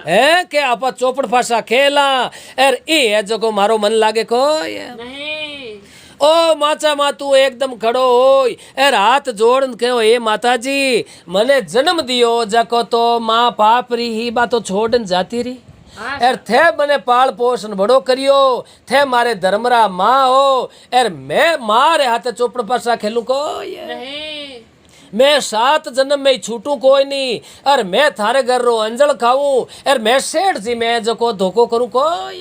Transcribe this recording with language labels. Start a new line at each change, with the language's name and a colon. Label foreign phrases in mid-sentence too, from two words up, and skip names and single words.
Rajasthani: है के आपा चौपड़ पासा खेला एर ई है जो को मारो मन लागे कोई नहीं ओ माचा मा तू एकदम खड़ो होय एर हाथ जोड़न कहो ए माता जी मने जन्म दियो जको तो माँ पाप री ही बातो छोड़न जाती री हाँ एर थे मने पाल पोषण बड़ो करियो थे मारे धर्मरा माँ हो एर मैं मारे हाथे चौपड़ पासा खेलू कोई नहीं मैं 7 जन्म में ही छूटू कोई नहीं और मैं थारे घर रो अंजल खाऊं और मैं सेठ जी मैं जको धोखो करूं कोई